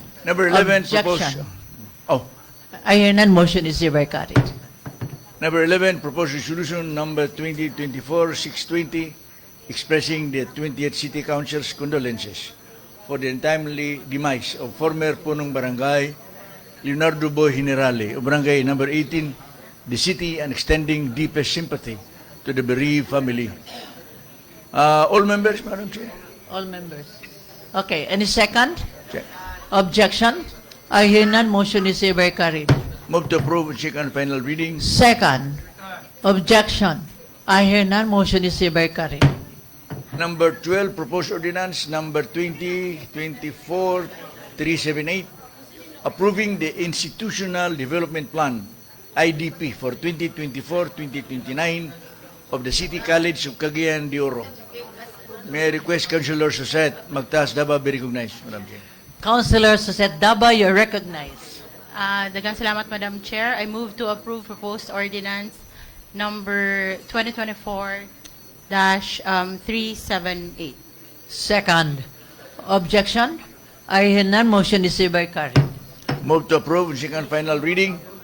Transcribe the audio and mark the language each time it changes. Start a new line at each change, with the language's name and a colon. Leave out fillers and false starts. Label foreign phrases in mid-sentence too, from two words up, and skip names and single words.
English: Number 11, Objection. Oh. I hear none. Motion is hereby carried. Number 11, proposed resolution number 2024-620, expressing the 20th City Council's condolences for the untimely demise of former
Filipino: punong barangay
English: Leonardo Boy Generale of barangay number 18, the city, and extending deepest sympathy to the bereaved family. All members, Madam Chair? All members. Okay. Any second? Check. Objection? I hear none. Motion is hereby carried. Move to approve second final reading. Second. Objection? I hear none. Motion is hereby carried. Number 12, proposed ordinance number 2024-378, approving the Institutional Development Plan, IDP, for 2024-2029 of the City College of Cagayan de Oro. May I request Councilor Suset Magtaas Daba be recognized, Madam Chair. Councilor Suset Daba, you're recognized.
Cebuano: Daghang salamat,
English: Madam Chair. I move to approve proposed ordinance number 2024-378. Second. Objection? I hear none. Motion is hereby carried. Move to approve second final reading.